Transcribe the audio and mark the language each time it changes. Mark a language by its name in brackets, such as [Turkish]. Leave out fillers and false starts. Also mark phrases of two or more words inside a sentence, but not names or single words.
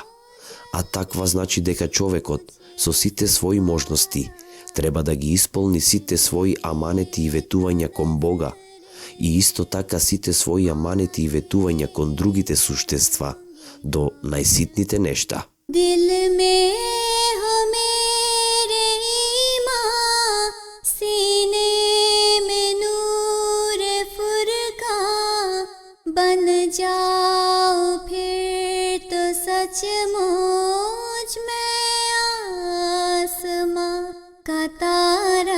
[Macedonian] А таква значи дека човекот со сите своји можности треба да ги исполни сите своји аманети и ветувања кон Бога и исто така сите своји аманети и ветувања кон другите суштества, до најситните нешта. [Urdu] دل میں ہو میرے ایمان، سینے میں نور فرقان، بن جاؤ پھر تو سچ مچ میں آسماں کا تارا.